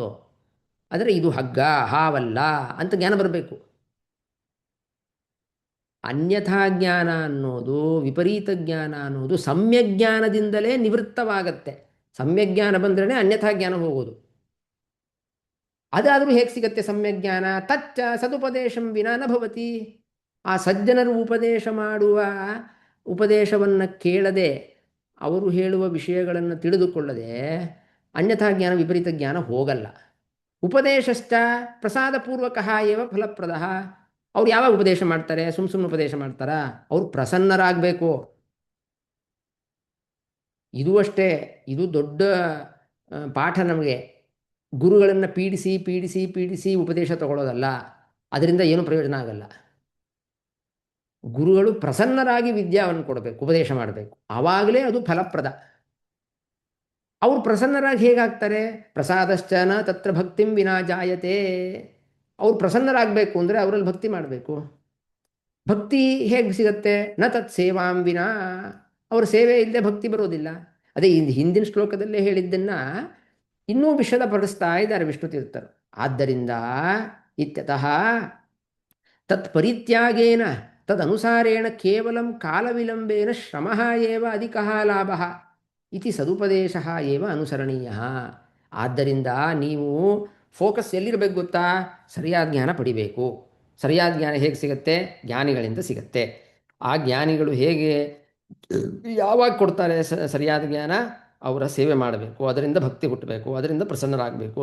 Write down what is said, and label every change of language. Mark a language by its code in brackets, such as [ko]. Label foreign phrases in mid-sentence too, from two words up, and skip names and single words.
[kn] ಆದರೆ ಇದು ಹಗ್ಗ, ಹಾವಲ್ಲ ಅಂತ ಜ್ಞಾನ ಬರಬೇಕು. ಅನ್ಯಥಾ ಜ್ಞಾನ ಅನ್ನೋದು, ವಿಪರೀತ ಜ್ಞಾನ ಅನ್ನೋದು ಸಮ್ಯಜ್ಞಾನದಿಂದಲೇ ನಿವೃತ್ತವಾಗತ್ತೆ. ಸಮ್ಯಜ್ಞಾನ ಬಂದ್ರೇ ಅನ್ಯಥಾ ಜ್ಞಾನ ಹೋಗೋದು. ಅದಾದರೂ ಹೇಗೆ ಸಿಗತ್ತೆ ಸಮ್ಯಜ್ಞಾನ? [sa] ತಚ್ಚ ಸದುಪದೇಶಂ ವಿನಾ ನ ಭವತಿ. [kn] ಆ ಸಜ್ಜನರು ಉಪದೇಶ ಮಾಡುವ ಉಪದೇಶವನ್ನು ಕೇಳದೆ, ಅವರು ಹೇಳುವ ವಿಷಯಗಳನ್ನು ತಿಳಿದುಕೊಳ್ಳದೆ ಅನ್ಯಥಾ ಜ್ಞಾನ, ವಿಪರೀತ ಜ್ಞಾನ ಹೋಗಲ್ಲ. [sa] ಉಪದೇಶಶ್ಚ ಪ್ರಸಾದಪೂರ್ವಕ ಏವ ಫಲಪ್ರದ. [kn] ಅವ್ರು ಯಾವಾಗ ಉಪದೇಶ ಮಾಡ್ತಾರೆ? ಸುಮ್ಮನೆ ಉಪದೇಶ ಮಾಡ್ತಾರಾ? ಅವ್ರು ಪ್ರಸನ್ನರಾಗಬೇಕು. ಇದು ಅಷ್ಟೇ, ಇದು ದೊಡ್ಡ ಪಾಠ ನಮಗೆ. ಗುರುಗಳನ್ನು ಪೀಡಿಸಿ ಪೀಡಿಸಿ ಪೀಡಿಸಿ ಉಪದೇಶ ತಗೊಳ್ಳೋದಲ್ಲ, ಅದರಿಂದ ಏನು ಪ್ರಯೋಜನ ಆಗಲ್ಲ. ಗುರುಗಳು ಪ್ರಸನ್ನರಾಗಿ ವಿದ್ಯಾವನ್ನು ಕೊಡಬೇಕು, ಉಪದೇಶ ಮಾಡಬೇಕು, ಆವಾಗಲೇ ಅದು ಫಲಪ್ರದ. ಅವ್ರು ಪ್ರಸನ್ನರಾಗಿ ಹೇಗಾಗ್ತಾರೆ? [sa] ಪ್ರಸಾದಶ್ಚನ ತತ್ರ ಭಕ್ತಿಂ ವಿನಾ ಜಾಯತೆ. [kn] ಅವ್ರು ಪ್ರಸನ್ನರಾಗಬೇಕು ಅಂದರೆ ಅವರಲ್ಲಿ ಭಕ್ತಿ ಮಾಡಬೇಕು. ಭಕ್ತಿ ಹೇಗೆ ಸಿಗತ್ತೆ? [sa] ನ ತತ್ ಸೇವಾಂ ವಿನಾ. [kn] ಅವ್ರ ಸೇವೆ ಇಲ್ಲದೆ ಭಕ್ತಿ ಬರೋದಿಲ್ಲ. ಅದೇ ಹಿಂದಿನ ಶ್ಲೋಕದಲ್ಲೇ ಹೇಳಿದ್ದನ್ನು ಇನ್ನೂ ವಿಷದಪಡಿಸ್ತಾ ಇದ್ದಾರೆ ವಿಷ್ಣು ತೀರ್ಥರು. [sa] ಆದ್ದರಿಂದ ಇತ್ಯತಃ ತತ್ ಪರಿತ್ಯಾಗೇನ ತದನುಸಾರೇಣ ಕೇವಲಂ ಕಾಲವಿಲಂಬೇನ ಶ್ರಮಃ ಏವ ಅಧಿಕಃ ಲಾಭಃ ಇತಿ ಸದುಪದೇಶಃ ಏವ ಅನುಸರಣೀಯಃ. [kn] ಆದ್ದರಿಂದ ನೀವು ಫೋಕಸ್ ಎಲ್ಲಿರಬೇಕು ಗೊತ್ತಾ? ಸರಿಯಾದ ಜ್ಞಾನ ಪಡಿಬೇಕು. ಸರಿಯಾದ ಜ್ಞಾನ ಹೇಗೆ ಸಿಗುತ್ತೆ? ಜ್ಞಾನಿಗಳಿಂದ ಸಿಗುತ್ತೆ. ಆ ಜ್ಞಾನಿಗಳು ಹೇಗೆ, ಯಾವಾಗ ಕೊಡ್ತಾರೆ ಸರಿಯಾದ ಜ್ಞಾನ? ಅವರ ಸೇವೆ ಮಾಡಬೇಕು, ಅದರಿಂದ ಭಕ್ತಿ ಹುಟ್ಟಬೇಕು, ಅದರಿಂದ ಪ್ರಸನ್ನರಾಗಬೇಕು.